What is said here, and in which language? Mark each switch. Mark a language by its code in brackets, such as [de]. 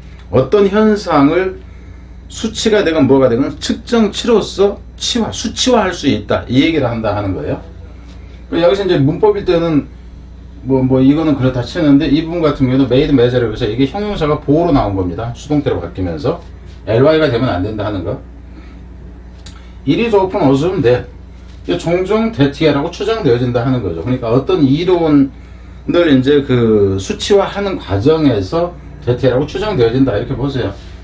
[ko] 어떤 현상을 수치가 되건 뭐가 되건 측정치로서 수치화할 수 있다. 이 얘기를 한다 하는 거예요. 여기서 이제 문법일 때는 뭐 이거는 그렇다 치는데 이 부분 같은 경우는 made measure에서 이게 형용사가 보호로 나온 겁니다. 수동태로 바뀌면서 ly가 되면 안 된다 하는 거. [en] It is often assumed that [ko] 종종 that라고 추정되어진다 하는 거죠. 그러니까 어떤 이론을 이제 그 수치화하는 과정에서 that라고 추정되어진다 이렇게 보세요.